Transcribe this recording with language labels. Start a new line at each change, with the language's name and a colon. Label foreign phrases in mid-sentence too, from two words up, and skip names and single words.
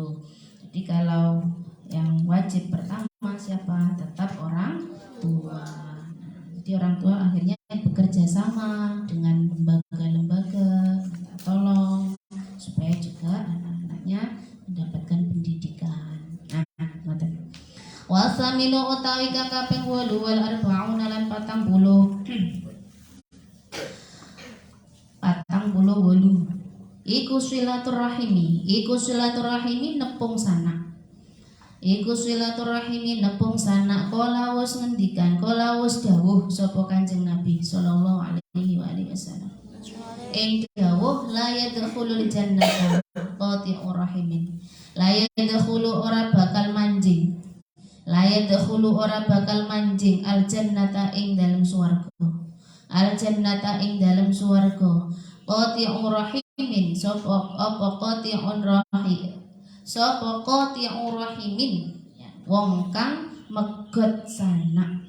Indonesian: Jadi kalau yang wajib pertama siapa? Tetap orang tua. Jadi orang tua akhirnya bekerja sama dengan lembaga-lembaga, tolong supaya juga anak-anaknya mendapatkan pendidikan.
Javanese: Ngoten. Wasaminu utawi kang kaping 8
Arabic: wal arba'una
Javanese: lan 40. 48. Iku silaturahimi nepung sanak. Iku silaturahimi nepung sanak. Kala wis ngendikan, kala wis dawuh sapa Kanjeng Nabi
Arabic: sallallahu alaihi wasallam.
Javanese: Ing dawuh
Arabic: la yadkhulul jannata qati'ur rahimin. La yadkhulu
Javanese: ora bakal manjing.
Arabic: La yadkhulu
Javanese: ora bakal manjing
Arabic: al jannata
Javanese: ing dalem swarga.
Arabic: Al jannata
Javanese: ing dalem swarga.
Arabic: Qati'ur rahimin
Javanese: sapa apa
Arabic: qati'un rahim.
Javanese: Sapa
Arabic: qati'ur rahimin.
Javanese: Wong kang megot sanak.